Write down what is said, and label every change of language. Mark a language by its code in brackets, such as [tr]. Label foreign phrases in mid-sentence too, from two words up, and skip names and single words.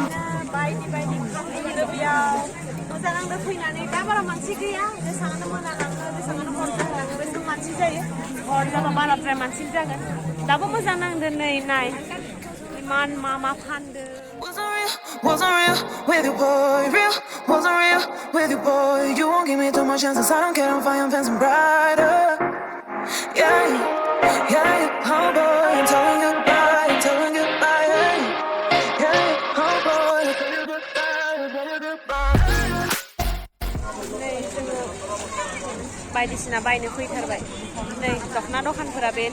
[brx] बायदि बेयाव मोजां आंनो फैनानै दा बारा मानसि गैया जेसांनो मोनालाङो जेसांनो हर जालाङो बेसां मानसि जायो हर जाबा बाराद्राय मानसि जागोन दाबो मोजां नांदों नै नाय इमान मा फानदों [en] Wasn't real with you, boy. Real, wasn't real with you, boy. You won't give me too much chances. I don't care, I'm fine, I'm fancy brighter. Yeah, yeah, oh boy, I'm telling you goodbye, I'm telling you goodbye. Yeah, oh boy, I'm telling you goodbye, I'm telling you goodbye. [brx] नै जोङो बायदिसिना बायनो फैथारबाय नै दखना दखानफोरा बे